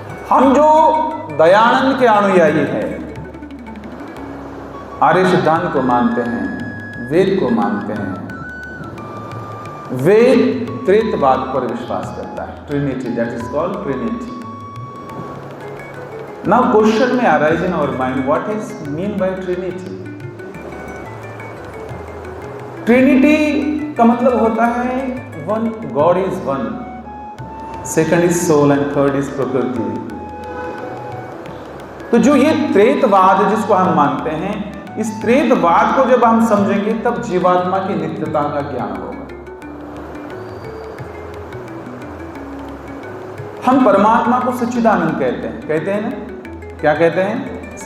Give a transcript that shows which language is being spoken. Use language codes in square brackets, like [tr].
[hi] हम जो दयानंद के अनुयायी हैं, आर्य सिद्धांत को मानते हैं, वेद को मानते हैं। वेद त्रित्ववाद पर विश्वास करता है, Trinity, [en] That is called Trinity. Now question may arise in our mind, what is mean by Trinity? Trinity [hi] का मतलब होता है [en] one, God is one, second is soul and third is प्रकृति। [hi] तो जो ये त्रेतवाद जिसको हम मानते हैं, इस त्रेतवाद को जब हम समझेंगे तब जीवात्मा की नित्यता का ज्ञान होगा। हम परमात्मा को सच्चिदानंद कहते हैं ना, क्या कहते हैं?